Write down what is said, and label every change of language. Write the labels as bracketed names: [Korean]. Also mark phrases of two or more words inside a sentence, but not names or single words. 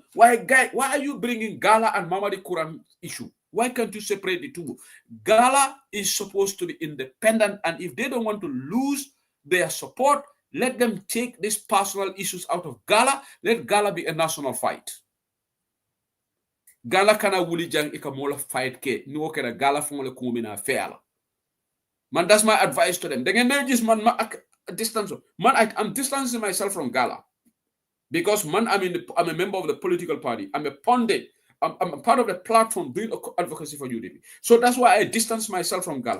[English] Why are you bringing Gala and Mamadi Kurang issue? Why can't you separate the two? Gala is supposed to be independent, and if they don't want to lose their support, let them take these personal issues out of Gala. Let Gala be a national fight. [Mandingo] Gala kana wuli jang ikamola fight ke ni wokera Gala fungole kumina fair. [English] Man, that's my advice to them. They can just man distance. Man, I'm distancing myself from Gala because man, I'm a member of the political party. I'm a pundit. I'm part of the platform doing advocacy for UDP. So that's why I distance myself from Gala.